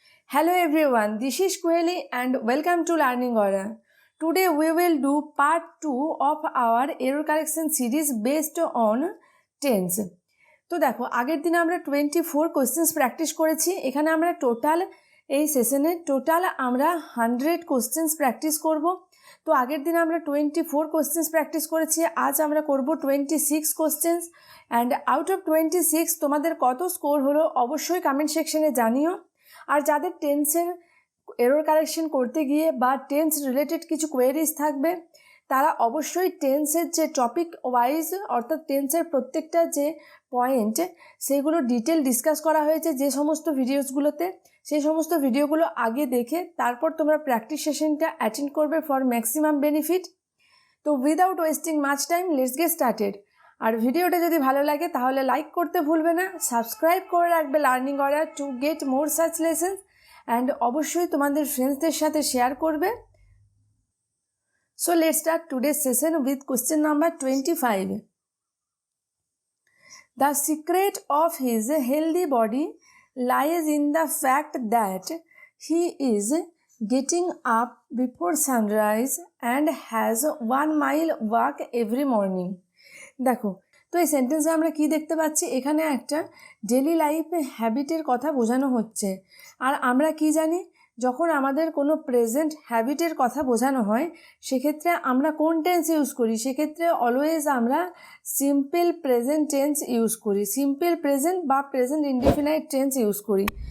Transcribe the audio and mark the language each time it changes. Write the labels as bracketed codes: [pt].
[en] Hello everyone, this is Kuheli and welcome to Learning Aura. Today we will do part 2 of our error correction series based on tense. [bn] তো দেখো আগের দিনে আমরা 24 questions practice করেছি। এখানে আমরা total এই সেশনে আমরা 100 কোশ্চেন্স প্র্যাকটিস করব। তো আগের দিনে আমরা 24 কোশ্চেন্স প্র্যাকটিস করেছি, আজ আমরা করব 26 কোশ্চেন্স। [en] and out of 26 [bn] তোমাদের কত স্কোর হলো অবশ্যই কমেন্ট সেকশনে জানিও। আর যাদের টেন্সের এরর কারেকশন করতে গিয়ে বা টেন্স রিলেটেড কিছু কোয়েরিজ থাকবে তারা অবশ্যই টেন্সের যে টপিক ওয়াইজ অর্থাৎ টেন্সের প্রত্যেকটা যে পয়েন্ট সেগুলো ডিটেল ডিসকাস করা হয়েছে যে সমস্ত ভিডিওসগুলোতে, সেই সমস্ত ভিডিওগুলো আগে দেখে তারপর তোমরা প্র্যাকটিস সেশনটা অ্যাটেন্ড করবে [en] For maximum benefit. [bn] তো [en] Without wasting much time let's get started. [bn] আর ভিডিওটা যদি ভালো লাগে তাহলে লাইক করতে ভুলবে না, সাবস্ক্রাইব করে রাখবে learning aura [en] to get more such lessons [bn] and অবশ্যই তোমাদের ফ্রেন্ডসদের সাথে শেয়ার করবে। [en] So let's start today's session with question number 25. The secret of his healthy body lies in the fact that he is getting up before sunrise and has 1 mile walk every morning. [bn] দেখো তো এই সেন্টেন্সে আমরা কি দেখতে পাচ্ছি, এখানে একটা ডেলি লাইফ হ্যাবিটের কথা বোঝানো হচ্ছে। আর আমরা কি জানি, যখন আমাদের কোনো প্রেজেন্ট হ্যাবিটের কথা বোঝানো হয় সেক্ষেত্রে আমরা কোন টেন্স ইউজ করি, সেক্ষেত্রে অলওয়েজ আমরা সিম্পল প্রেজেন্ট টেন্স ইউজ করি, সিম্পল প্রেজেন্ট বা প্রেজেন্ট ইনডিফিনাইট টেন্স ইউজ করি।